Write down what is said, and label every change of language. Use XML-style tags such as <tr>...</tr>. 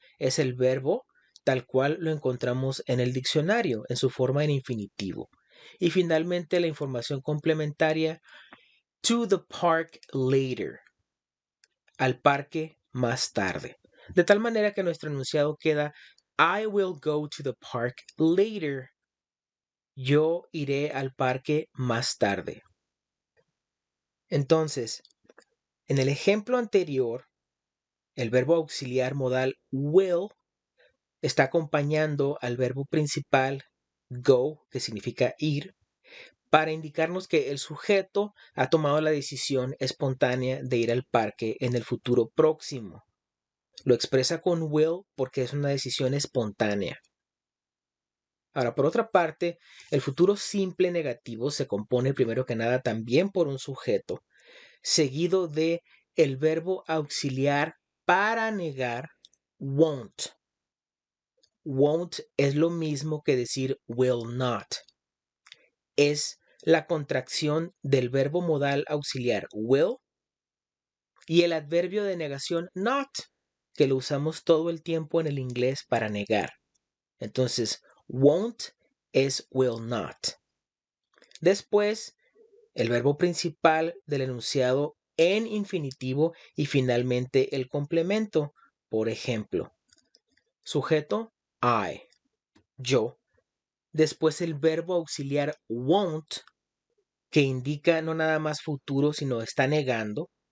<es>Es el verbo tal cual lo encontramos en el diccionario, en su forma en infinitivo. Y finalmente la información complementaria,</es> <en>to the park later,</en> <es>al parque más tarde. De tal manera que nuestro enunciado queda</es> <en>I will go to the park later.</en> <es>Yo iré al parque más tarde. Entonces, en el ejemplo anterior, el verbo auxiliar modal will está acompañando al verbo principal go, que significa ir, para indicarnos que el sujeto ha tomado la decisión espontánea de ir al parque en el futuro próximo. Lo expresa con will porque es una decisión espontánea. Ahora, por otra parte, el futuro simple negativo se compone primero que nada también por un sujeto, seguido de el verbo auxiliar para negar won't. Won't es lo mismo que decir will not. Es la contracción del verbo modal auxiliar will y el adverbio de negación not, que lo usamos todo el tiempo en el inglés para negar. Entonces, won't es will not. Después, el verbo principal del enunciado en infinitivo y finalmente el complemento. Por ejemplo, sujeto I, yo. Después el verbo auxiliar won't, que indica no nada más futuro, sino está negando.</es>